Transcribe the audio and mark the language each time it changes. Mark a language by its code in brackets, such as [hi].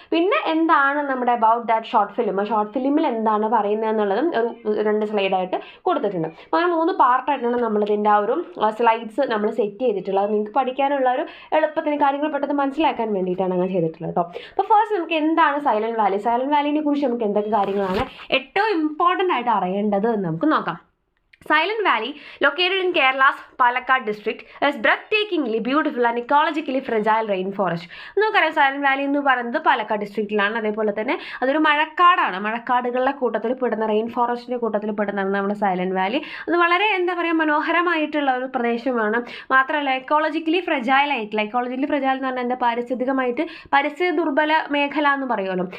[ml] പിന്നെ എന്താണ് നമ്മുടെ അബൌട്ട് ദാറ്റ് ഷോർട്ട് ഫിലിമിൽ എന്താണ് പറയുന്നത് എന്നുള്ളതും ഒരു 2 സ്ലൈഡായിട്ട് കൊടുത്തിട്ടുണ്ട്. അപ്പോൾ അങ്ങനെ 3 പാർട്ടായിട്ടാണ് നമ്മളിതിൻ്റെ ആ ഒരു സ്ലൈഡ്സ് നമ്മൾ സെറ്റ് ചെയ്തിട്ടുള്ളത്. നിങ്ങൾക്ക് പഠിക്കാനുള്ള ഒരു എളുപ്പത്തിന് കാര്യങ്ങൾ പെട്ടെന്ന് മനസ്സിലാക്കാൻ വേണ്ടിയിട്ടാണ് അങ്ങനെ ചെയ്തിട്ടുള്ളത് കേട്ടോ. അപ്പോൾ ഫസ്റ്റ് നമുക്ക് എന്താണ് സൈലൻറ്റ് വാലിനെ കുറിച്ച് നമുക്ക് എന്തൊക്കെ കാര്യങ്ങളാണ് ഏറ്റവും ഇമ്പോർട്ടൻ്റ് ആയിട്ട് അറിയേണ്ടത് എന്ന് നമുക്ക് നോക്കാം. [en] Silent Valley, located in Kerala's Palakkad district, is breathtakingly beautiful and ecologically fragile rainforest. [ml] നമുക്കറിയാം സൈലൻറ്റ് വാലി എന്ന് പറയുന്നത് പാലക്കാട് ഡിസ്ട്രിക്റ്റിലാണ്. അതേപോലെ തന്നെ അതൊരു മഴക്കാടാണ്. മഴക്കാടുകളുടെ കൂട്ടത്തിൽ പെടുന്ന, റെയിൻ ഫോറസ്റ്റിൻ്റെ കൂട്ടത്തിൽ പെടുന്നതാണ് നമ്മുടെ സൈലൻറ്റ് വാലി. അത് വളരെ മനോഹരമായിട്ടുള്ള ഒരു പ്രദേശമാണ്. മാത്രമല്ല എക്കോളജിക്കലി ഫ്രജൈൽ എന്ന് പറഞ്ഞാൽ പാരിസ്ഥിതികമായിട്ട് പരിസ്ഥിതി ദുർബല മേഖല എന്ന് പറയുമല്ലോ.